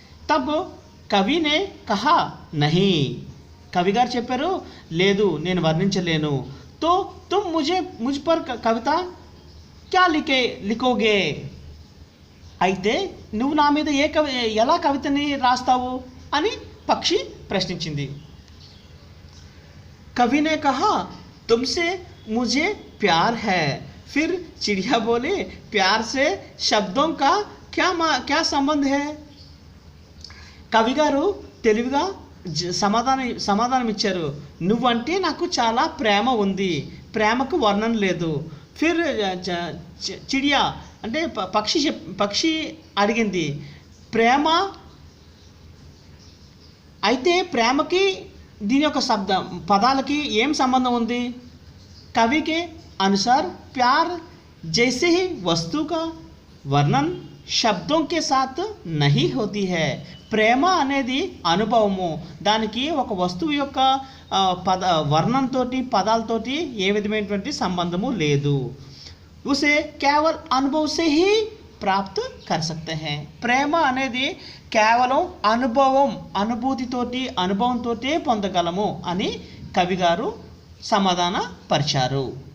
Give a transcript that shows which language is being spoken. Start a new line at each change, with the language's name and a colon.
Hindi: Thumb కవినే కహా నహీ,
Telugu: కవి గారు చెప్పారు లేదు నేను వర్ణించలేను।
Hindi: తో తుమ్ ముझ पर కవిత క్యా లిఖోగే,
Telugu: అయితే నువ్వు నా మీద ఎలా కవితని రాస్తావు అని పక్షి ప్రశ్నించింది।
Hindi: कवि ने कहा तुमसे मुझे प्यार है। फिर चिड़िया बोले प्यार से शब्दों का क्या संबंध है?
Telugu: కవి గారు తెలివిగా సమాధానం ఇచ్చారు, నువ్వంటే నాకు చాలా ప్రేమ ఉంది, ప్రేమకు వర్ణన లేదు।
Hindi: ఫిర్ చిడియా
Telugu: అంటే పక్షి అడిగింది, ప్రేమ అయితే ప్రేమకి దీని యొక్క పదాలకి ఏం సంబంధం ఉంది?
Hindi: कवि के अनुसार प्यार जैसे ही वस्तु का वर्णन शब्दों के साथ नहीं होती है।
Telugu: ప్రేమ అనేది అనుభవము, దానికి ఒక వస్తువు యొక్క వర్ణంతోటి పదాలతోటి ఏ విధమైనటువంటి సంబంధము లేదు।
Hindi: उसे केवल अनुभव से ही प्राप्त कर सकते हैं।
Telugu: ప్రేమ అనేది కేవలం అనుభూతితోటి అనుభవంతోటే పొందగలము అని కవి గారు సమాధాన పరిచారు।